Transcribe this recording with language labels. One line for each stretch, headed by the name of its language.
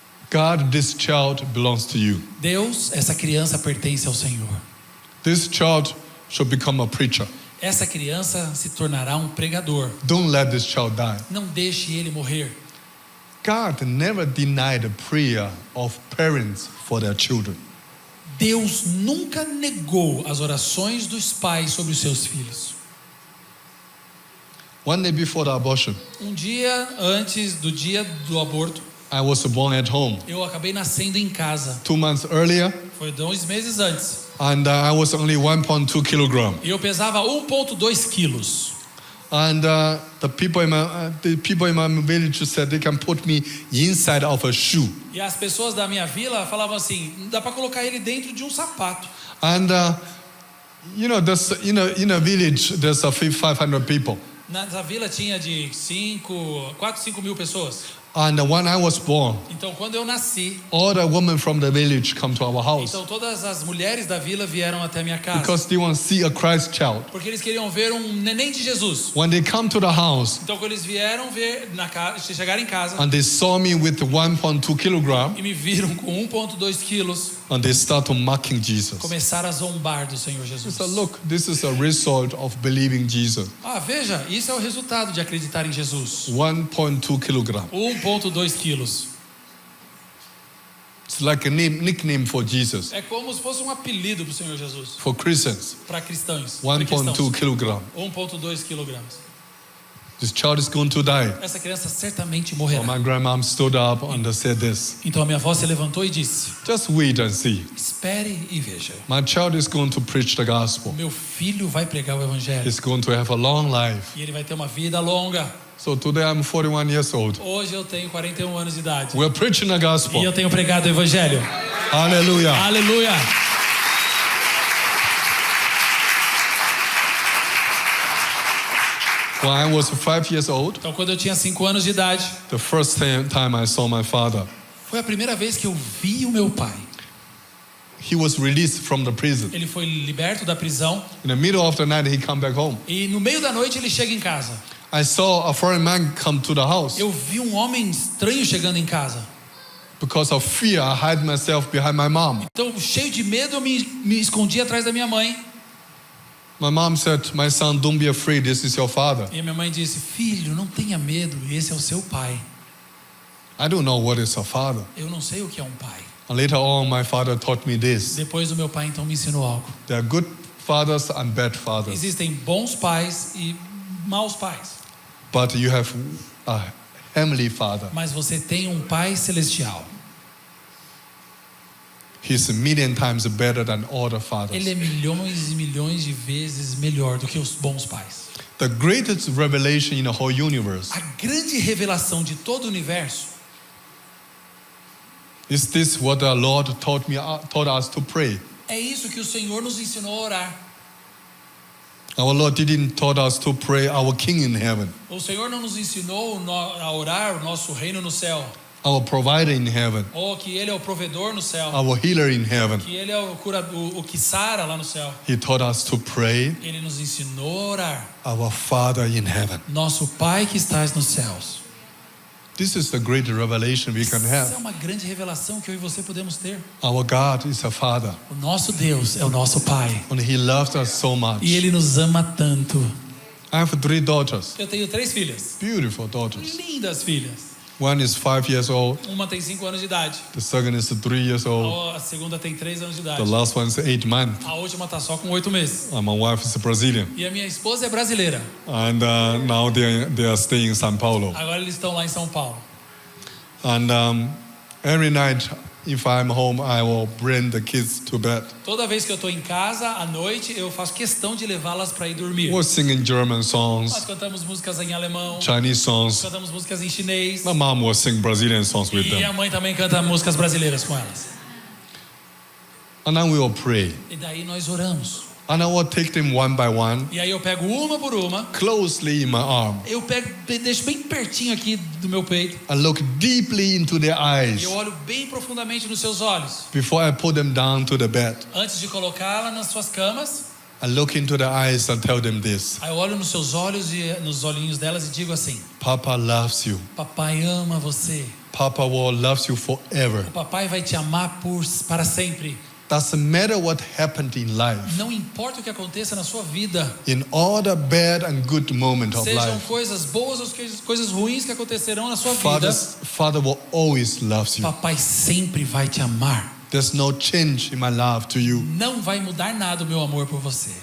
English: God, this child belongs to you.
Portuguese: Deus, essa criança pertence ao Senhor.
English: This child should become a preacher.
Portuguese: Essa criança se tornará um pregador.
English: Don't let this child die.
Portuguese: Não deixe ele morrer.
English: God never denied the prayer of parents for their children.
Portuguese: Deus nunca negou as orações dos pais sobre os seus filhos.
English: One day before the abortion,
Portuguese: Um dia antes do dia do aborto,
English: I was born at home.
Portuguese: eu acabei nascendo em casa.
English: 2 months earlier,
Portuguese: Foi 2 meses antes.
English: and I was only 1.2 kilogram.
Portuguese: E eu pesava 1,2 quilos.
English: And the people in my village said they can put me inside of a shoe.
Portuguese: E as pessoas da minha vila falavam assim, dá para colocar ele dentro de um sapato.
English: And there's in a village there's 500 people.
Portuguese: Nessa vila tinha de 4, 5 mil pessoas.
English: And when I was born,
Portuguese: Então quando eu nasci,
English: all the women from the village come to our house
Portuguese: então todas as mulheres da vila vieram até a minha casa.
English: because they want to see a Christ child.
Portuguese: Porque eles queriam ver um neném de Jesus.
English: When they come to the house
Portuguese: Então quando eles vieram ver na casa, chegaram em casa
English: and they saw me with 1.2 kilogram,
Portuguese: e me viram com 1,2 quilos,
English: and they start to mocking Jesus.
Portuguese: começaram a zombar do Senhor Jesus.
English: So look, this is a result of believing Jesus.
Portuguese: Ah, veja, isso é o resultado de acreditar em Jesus.
English: 1.2 kilogram.
Portuguese: 1,2 quilos.
English: It's like a nickname for Jesus.
Portuguese: É como se fosse um apelido para o Senhor Jesus.
English: For Christians,
Portuguese: Para cristãos.
English: 1.2 kilogram.
Portuguese: 1,2 quilogramas.
English: This child is going to die.
Portuguese: Essa criança certamente morrerá.
English: my grandmom stood up and said this.
Portuguese: Então a minha avó se levantou e disse:
English: Just wait and see.
Portuguese: espere e veja.
English: My child is going to preach the gospel.
Portuguese: Meu filho vai pregar o evangelho.
English: He's going to have a long life.
Portuguese: E ele vai ter uma vida longa.
English: So today I'm 41 years old.
Portuguese: Hoje eu tenho 41 anos de idade.
English: We're preaching the
Portuguese: E
English: gospel.
Portuguese: eu tenho pregado o evangelho.
English: Hallelujah.
Portuguese: Aleluia!
English: When I was 5 years old,
Portuguese: Então quando eu tinha 5 anos de idade,
English: the first time I saw my father,
Portuguese: foi a primeira vez que eu vi o meu pai.
English: he was released from the prison.
Portuguese: Ele foi liberto da prisão
English: In the middle of the night, he come back home.
Portuguese: e no meio da noite ele chega em casa.
English: I saw a foreign man come to the house.
Portuguese: Eu vi um homem estranho chegando em casa.
English: Because of fear, I hide myself behind my mom.
Portuguese: Então, cheio de medo, eu me escondi atrás da minha mãe.
English: My mom said, my son, don't be afraid, this is your father.
Portuguese: E a minha mãe disse: filho, não tenha medo, esse é o seu pai.
English: I don't know what is a father.
Portuguese: Eu não sei o que é um pai.
English: And later on, my father taught me this.
Portuguese: Depois o meu pai então me ensinou algo.
English: There are good fathers and bad fathers.
Portuguese: Existem bons pais e maus pais.
English: But you have a heavenly father.
Portuguese: Mas você tem um pai celestial.
English: He's a million times better than all the fathers.
Portuguese: Ele é milhões e milhões de vezes melhor do que os bons pais.
English: The greatest revelation in the whole universe
Portuguese: A grande revelação de todo o universo
English: is this what the Lord taught us to pray.
Portuguese: é isso que o Senhor nos ensinou a orar.
English: Our Lord didn't taught us to pray our King in heaven.
Portuguese: O Senhor não nos ensinou a orar o nosso reino no céu.
English: our provider in heaven,
Portuguese: ou que Ele é o provedor no céu,
English: our healer in heaven.
Portuguese: que Ele é o que sara lá no céu.
English: He taught us to pray,
Portuguese: Ele nos ensinou a orar.
English: our Father in heaven.
Portuguese: Nosso Pai que estás nos céus.
English: This is the great revelation we can
Portuguese: Essa é
English: have.
Portuguese: uma grande revelação que eu e você podemos ter.
English: Our God is a Father,
Portuguese: O nosso Deus é o nosso Pai.
English: and He loves us so much.
Portuguese: E Ele nos ama tanto.
English: I have 3 daughters,
Portuguese: Eu tenho 3 filhas.
English: beautiful daughters.
Portuguese: Lindas filhas.
English: One is 5 years old,
Portuguese: Uma tem 5 anos de idade.
English: the second is 3 years old,
Portuguese: A segunda tem 3 anos de idade.
English: the last one is 8 months.
Portuguese: A última tá só com 8 meses.
English: And my wife is Brazilian,
Portuguese: E a minha esposa é brasileira.
English: and now they are staying in São Paulo.
Portuguese: Agora eles estão lá em São Paulo.
English: And every night, if I'm home, I will bring the kids to bed.
Portuguese: Toda vez que eu tô em casa, à noite, eu faço questão de levá-las para ir dormir.
English: We're singing German
Portuguese: Nós
English: songs,
Portuguese: cantamos músicas em alemão,
English: Chinese songs.
Portuguese: cantamos músicas em chinês.
English: My mom will sing Brazilian songs with
Portuguese: E a
English: them.
Portuguese: mãe também canta músicas brasileiras com elas.
English: And then we will pray.
Portuguese: E daí nós oramos.
English: And I will take them one by one,
Portuguese: E aí eu pego uma por uma.
English: closely in my arm,
Portuguese: Eu pego, deixo bem pertinho aqui do meu peito.
English: and look deeply into their
Portuguese: E
English: eyes
Portuguese: eu olho bem profundamente nos seus olhos.
English: before I put them down to the bed.
Portuguese: Antes de colocá-la nas suas camas,
English: I look into their eyes and tell them this:
Portuguese: aí eu olho nos seus olhos e nos olhinhos delas e digo assim:
English: Papa loves you.
Portuguese: Papai ama você.
English: Papa will love you forever.
Portuguese: O papai vai te amar para sempre.
English: Doesn't matter what happened in life,
Portuguese: Não importa o que aconteça na sua vida.
English: in all the bad and good moments of
Portuguese: Sejam
English: life,
Portuguese: coisas boas ou coisas ruins que acontecerão na sua vida.
English: Father will always love you.
Portuguese: Papai sempre vai te amar.
English: There's no change in my love to you.
Portuguese: Não vai mudar nada o meu amor por você.